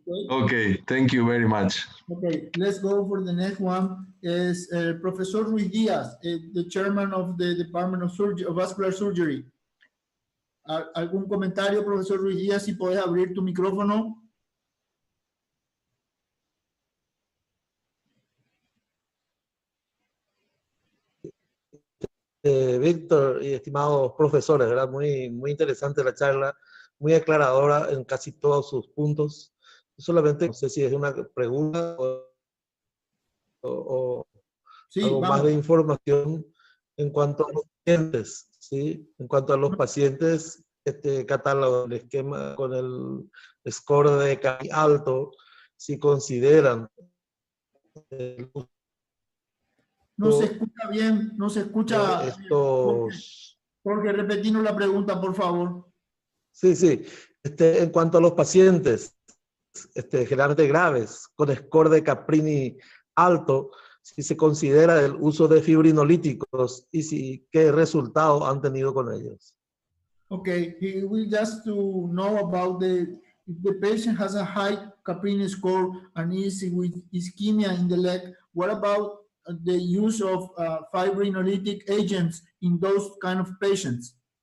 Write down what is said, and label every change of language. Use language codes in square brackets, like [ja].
[en] Okay, thank you very much. Okay, let's go for the next one. Is Professor Ruiz Diaz, the chairman of the Department of Vascular Surgery. [es] ¿Algún comentario, profesor Ruiz Díaz, si puedes abrir tu micrófono? Víctor y estimados profesores, ¿verdad? Muy interesante la charla, muy aclaradora en casi todos sus puntos. Solamente no sé si es una pregunta o sí, algo más de información en cuanto a los pacientes, ¿sí? En cuanto a los pacientes, catálogo, el esquema con el score de CAI alto, si consideran no se escucha bien, no se escucha. Jorge, repetimos la pregunta, por favor. Sí. En cuanto a los pacientes generalmente graves, con score de Caprini alto, si se considera el uso de fibrinolíticos y qué resultados han tenido con ellos. [en] Okay, he will just to know about if the patient has a high Caprini score and is with ischemia in the leg, what about the use of fibrinolytic agents in those kind of patients?